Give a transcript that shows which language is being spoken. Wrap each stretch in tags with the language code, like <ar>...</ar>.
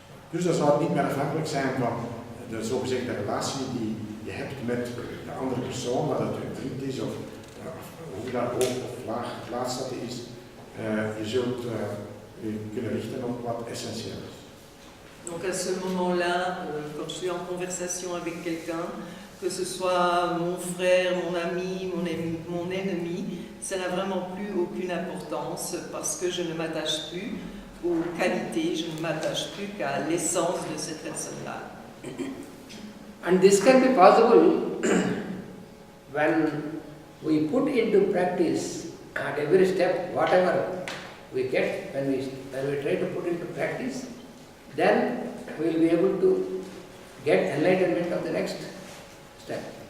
<nl>Dus dan zal het niet meer afhankelijk zijn van de zogezegde relatie die je hebt met de andere persoon, dat het een vriend is of hoe dat hoog of laag geplaatst dat is. Je zult je kunnen richten op wat essentieel is.</nl> <fr>Donc à ce moment-là, quand je suis en conversation avec quelqu'un, que ce soit mon frère, mon ami, mon ennemi, ça n'a vraiment plus aucune importance parce que je ne m'attache plus aux qualités, je ne m'attache plus qu'à l'essence de cette personne-là.</fr> <en>And this can be possible when we put into practice at every step whatever we get, when we try to put into practice, then we will be able to get enlightenment of the next step.</en>